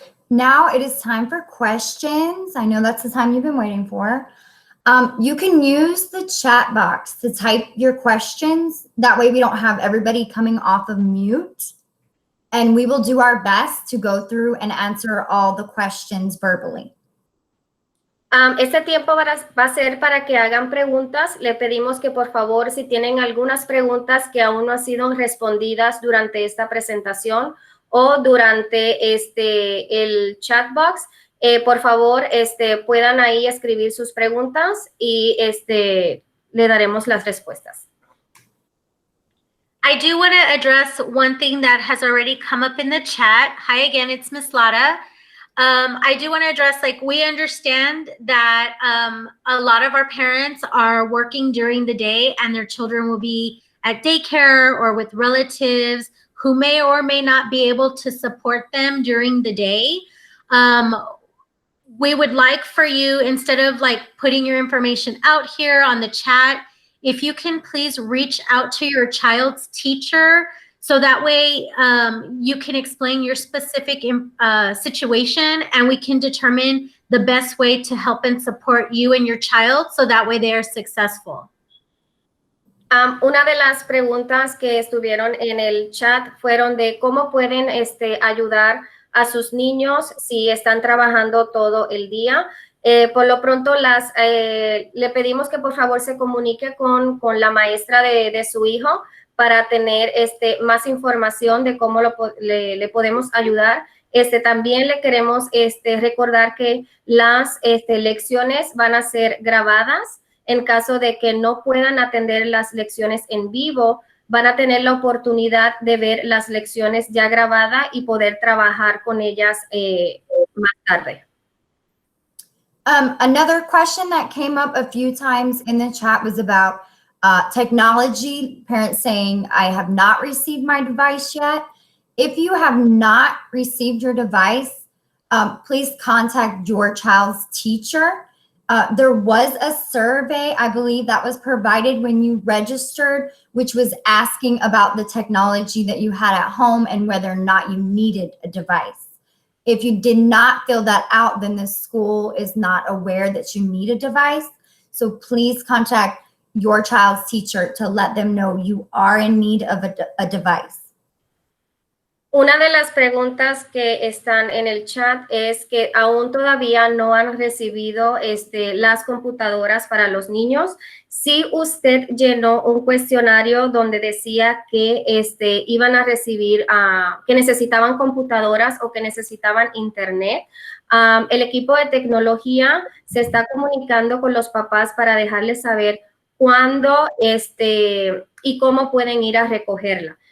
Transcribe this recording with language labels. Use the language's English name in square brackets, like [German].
[English] Now it is time for questions. I know that's the time you've been waiting for. You can use the chat box to type your questions. That way we don't have everybody coming off of mute. And we will do our best to go through and answer all the questions verbally. [Spanish] Este tiempo va a ser para que hagan preguntas. Le pedimos que por favor, si tienen algunas preguntas que aún no han sido respondidas durante esta presentación o durante el chat box, por favor, puedan ahí escribir sus preguntas y le daremos las respuestas. [English] I do want to address one thing that has already come up in the chat. Hi again, it's Miss Lara. I do want to address, like, we understand that a lot of our parents are working during the day and their children will be at daycare or with relatives who may or may not be able to support them during the day. We would like for you, instead of like putting your information out here on the chat, if you can please reach out to your child's teacher so that way you can explain your specific situation and we can determine the best way to help and support you and your child so that way they are successful. [Spanish] Una de las preguntas que estuvieron en el chat fueron de cómo pueden ayudar a sus niños si están trabajando todo el día. Por lo pronto, le pedimos que por favor se comunique con la maestra de su hijo para tener más información de cómo le podemos ayudar. También le queremos recordar que las lecciones van a ser grabadas. En caso de que no puedan atender las lecciones en vivo, van a tener la oportunidad de ver las lecciones ya grabadas y poder trabajar con ellas más tarde. [English] Another question that came up a few times in the chat was about technology, parents saying, I have not received my device yet. If you have not received your device, please contact your child's teacher. There was a survey, I believe, that was provided when you registered, which was asking about the technology that you had at home and whether or not you needed a device. If you did not fill that out, then the school is not aware that you need a device. So please contact your child's teacher to let them know you are in need of a device. [Spanish] Una de las preguntas que están en el chat es que aún todavía no han recibido las computadoras para los niños. Si usted llenó un cuestionario donde decía que iban a recibir, que necesitaban computadoras o que necesitaban internet, el equipo de tecnología se está comunicando con los papás para dejarles saber cuándo y cómo pueden ir a recogerla.